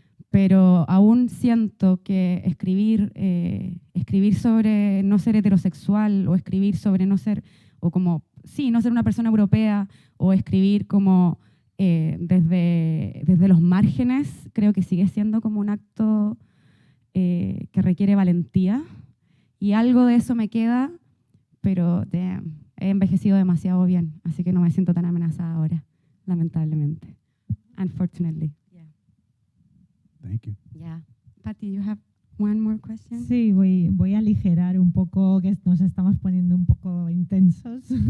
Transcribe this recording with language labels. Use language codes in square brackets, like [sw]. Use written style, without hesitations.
[es] Pero aún siento que escribir sobre no ser heterosexual o escribir sobre no ser, o como, sí, no ser una persona europea o escribir como desde los márgenes, creo que sigue siendo como un acto que requiere valentía. Y algo de eso me queda, pero damn, he envejecido demasiado bien, así que no me siento tan amenazada ahora, lamentablemente. [en] Unfortunately. Yeah. Thank you. Yeah. Patty, you have one more question? [es] Sí, voy a aligerar un poco, que nos estamos poniendo un poco intensos.